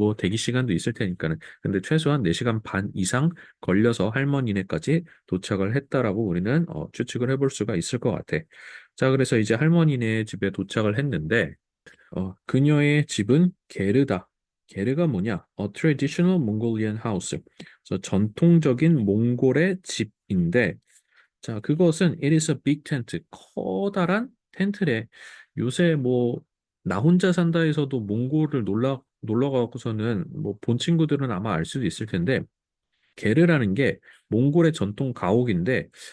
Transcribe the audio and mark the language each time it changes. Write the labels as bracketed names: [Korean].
[Korean] 뭐 대기 시간도 있을 테니까는. 근데 최소한 4시간 반 이상 걸려서 할머니네까지 도착을 했다라고 우리는 추측을 해볼 수가 있을 것 같아. 자, 그래서 이제 할머니네 집에 도착을 했는데 그녀의 집은 게르다. 게르가 뭐냐? [English] A traditional Mongolian house. [Korean] 그래서 전통적인 몽골의 집인데 자, 그것은 [English] it is a big tent. [Korean] 커다란 텐트래. 요새 뭐 나 혼자 산다에서도 몽골을 놀러 가고서는 뭐 본 친구들은 아마 알 수도 있을 텐데 게르라는 게 몽골의 전통 가옥인데